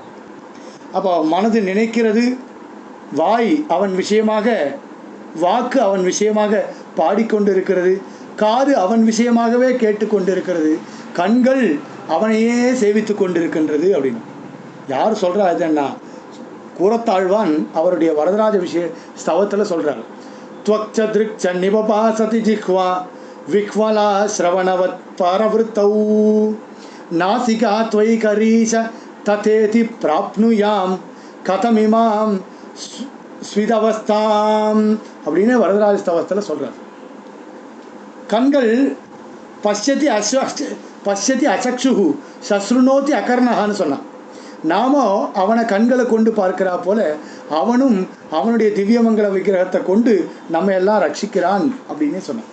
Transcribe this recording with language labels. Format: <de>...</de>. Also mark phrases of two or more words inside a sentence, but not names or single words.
<ta>அப்போ மனது நினைக்கிறது, வாய் அவன் விஷயமாக, வாக்கு அவன் விஷயமாக பாடிக்கொண்டு இருக்கிறது, காது அவன் விஷயமாகவே கேட்டுக்கொண்டு இருக்கிறது, கண்கள் அவனையே சேவித்து கொண்டிருக்கின்றது அப்படின்னு யார் சொல்கிறா? இதுன்னா கூரத்தாழ்வான் அவருடைய வரதராஜ விஷய ஸ்தவத்தில் சொல்கிறார்.</ta> <sa>त्वक्च दृक्च निबपासति जिह्वा विह्वला श्रवणवत् पारवृत्तौ नासिका त्वयि करीश तथेति प्राप्नुयाम कथमिमाम ஸ்விதவஸ்தாம்</sa> <ta>அப்படின்னு வரதராஜ ஸ்தவத்தில் சொல்கிறார். கண்கள்</ta> <sa>पश्यति अचक्षुः स शृणोति</sa> <ta>அகர்ணகான்னு சொன்னான். நாமோ அவனை கண்களை கொண்டு பார்க்கிறா போல அவனும் அவனுடைய திவ்யமங்கல விக்கிரகத்தை கொண்டு நம்ம எல்லாம் ரட்சிக்கிறான் அப்படின்னு சொன்னான்.</ta>